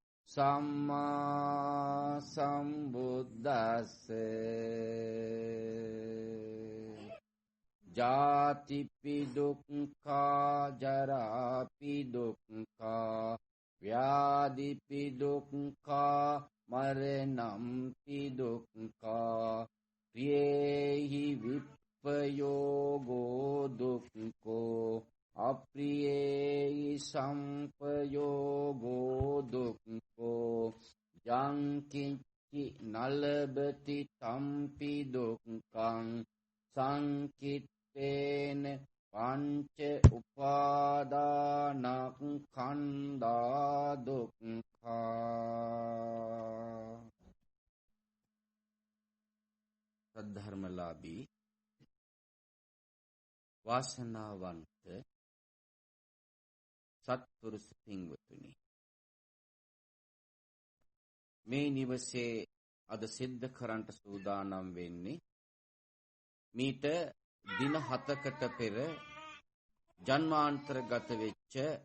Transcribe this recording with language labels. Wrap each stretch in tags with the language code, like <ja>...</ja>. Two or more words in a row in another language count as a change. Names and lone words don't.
<pi>සම්මා සම්බුද්දස්සේ ජාතිපි දුක්ඛා ජරාපි දුක්ඛා ව්‍යාධිපි දුක්ඛා මරණම්පි දුක්ඛා ප්‍රියේහි විප්පයෝගෝ දුක්ඛෝ අප්‍රියේහි සම්පයෝගෝ දුක්ඛෝ යං කිංචි නලබති තම්පි දුක්ඛං සංකිට්ඨේන පංච උපාදානස්කන්ධා දුක්ඛා</pi> <si>සද්ධර්මලාභී වාසනාවන්ත සත්පුරුෂ පින්වතුනි, මේ නිවසේ අද සිද්ධ කරන්නට සූදානම් වෙන්නේ මීට දින 7කට පෙර ජන්මාන්තරගත වෙච්ච</si>